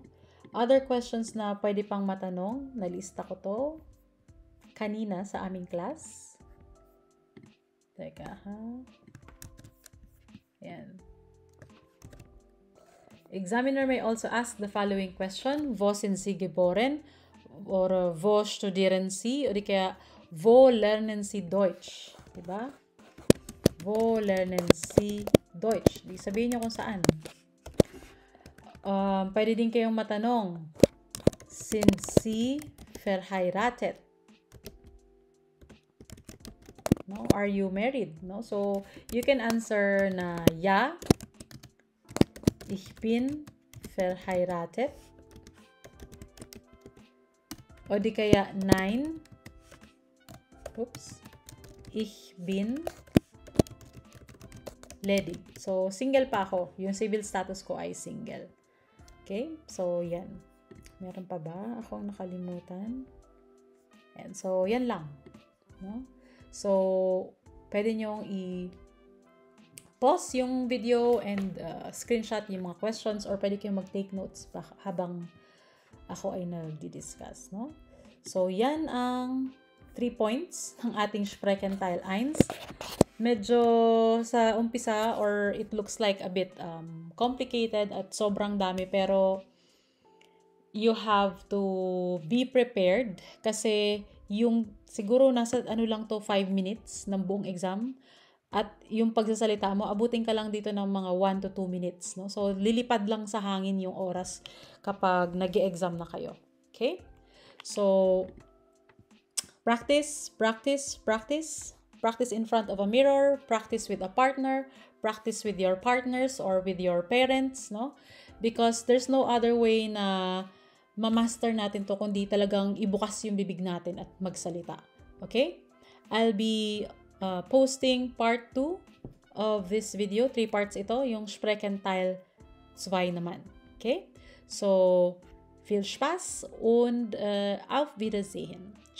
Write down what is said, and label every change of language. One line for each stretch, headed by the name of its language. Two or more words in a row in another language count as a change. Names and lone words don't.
English: Other questions
Filipino: na pwede pang matanong. Nalista ko to kanina sa aming class. Teka, ha? Yan.
English: Examiner may also ask the following question.
German: Wo sind Sie geboren? Or wo studieren Sie?
Filipino: O di kaya,
German: wo lernen Sie Deutsch? Diba? Wo lernen Sie Deutsch?
Filipino: Di sabihin nyo kung saan. Pwede din kayong matanong,
German: sind Sie verheiratet?
English: No? Are you married? No?
German: So,
English: you can answer
German: na ja, ich bin verheiratet.
Filipino: O di kaya
German: nein, ich bin ledig.
Filipino: So, single pa ako. Yung
English: civil status
Filipino: ko ay single. Okay? So, yan. Meron pa ba akong nakalimutan?
English: And so,
Filipino: yan lang. No? So, pwede nyong pause yung video and screenshot yung mga questions, or pwede kayong mag-
English: take notes
Filipino: habang ako ay nagdi-discuss. No? So, yan ang 3 points ng ating Sprechenteil 1. Medyo sa umpisa,
English: or it looks like a bit complicated
Filipino: at sobrang dami, pero
English: you have to be prepared
Filipino: kasi yung siguro nasa lang to 5 minutes ng buong exam, at yung pagsasalita mo, abutin ka lang dito ng mga 1 to 2 minutes. No? So, lilipad lang sa hangin yung oras kapag nag-e-exam na kayo. Okay?
English: So, practice, practice, practice. Practice in front of a mirror, practice with a partner, practice with your partners or with your parents, no? Because there's no other way
Filipino: na ma-master natin to kundi talagang ibukas yung bibig natin at magsalita. Okay?
English: I'll be posting part 2 of this video.
Filipino: 3 parts ito, yung Sprechenteil 2 naman. Okay?
German: So, viel Spaß und auf Wiedersehen.